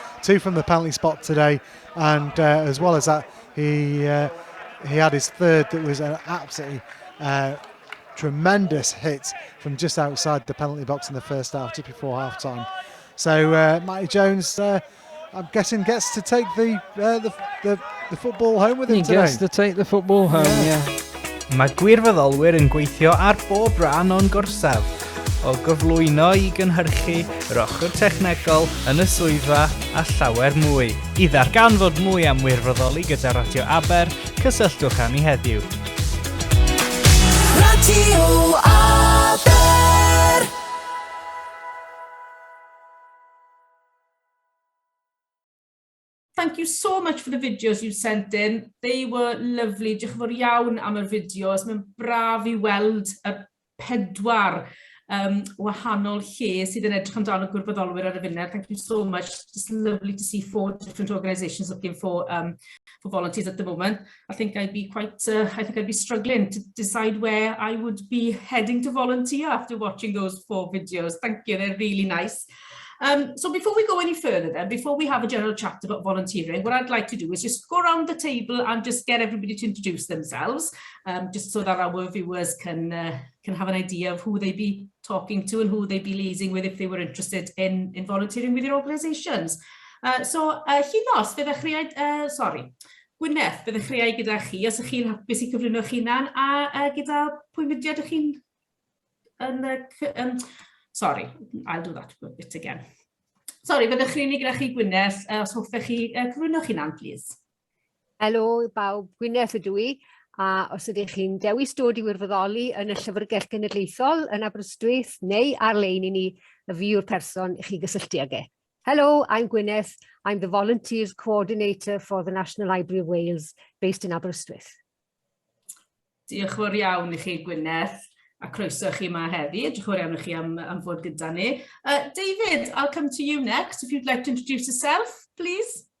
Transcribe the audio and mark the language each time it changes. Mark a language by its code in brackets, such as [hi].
[en] 2 from the penalty spot today, and as well as that, he had his third that was an absolutely tremendous hit from just outside the penalty box in the first half, just before half time. So Matty Jones, I'm guessing, gets to take the football home with him today. He gets to take the football home, yeah. [cy] Mae gwirfoddolwyr yn gweithio ar bob rhan o'n gorsaf, o gyflwyno I gynhyrchu yr ochr technegol yn y swyddfa a llawer mwy. I ddarganfod mwy am wirfoddoli gyda Radio Aber, cysylltwch â ni heddiw. Radio Aber! [en] Thank you so much for the videos you sent in. They were lovely. [cy] Diolch yn fawr iawn am yr fideos. Mae'n braf I weld y 4 wahanol lle sydd yn edrych amdano gwirfoddolwyr ar y funud. [en] Thank you so much. It's lovely to see 4 different organisations looking for volunteers at the moment. I think I'd be struggling to decide where I would be heading to volunteer after watching those 4 videos. Thank you. They're really nice. So before we go any further then, before we have a general chat about volunteering, what I'd like to do is just go around the table and just get everybody to introduce themselves, just so that our viewers can have an idea of who they'd be talking to and who they'd be liaising with if they were interested in volunteering with your organisations. [cy] So, Llynos, Gwyneth, byddech chi ai gyda chi, os ych chi'n hapus I cyflwyno'ch hunan, a gyda pwy mudiad ych chi'n... [en] Sorry, I'll do that a bit again. [cy] Sorry, byddech chi'n gyda chi Gwyneth, os hoffech chi cyflwyno'ch hunan, please. Helo, bawb, Gwyneth ydw I, a os ydych chi'n dewis dod I wirfoddoli yn y Llyfrgell Genedlaethol yn Aberystwyth, neu ar-lein I ni y fi yw'r person I chi gysylltu ag e. [en] Hello, I'm Gwyneth. I'm the Volunteers Coordinator for the National Library of Wales, based in Aberystwyth. [cy] Diolch fawr iawn I chi Gwyneth, a croeso chi yma heddi. Diolch fawr iawn I chi am fod gyda ni. [en] David, I'll come to you next, if you'd like to introduce yourself, please.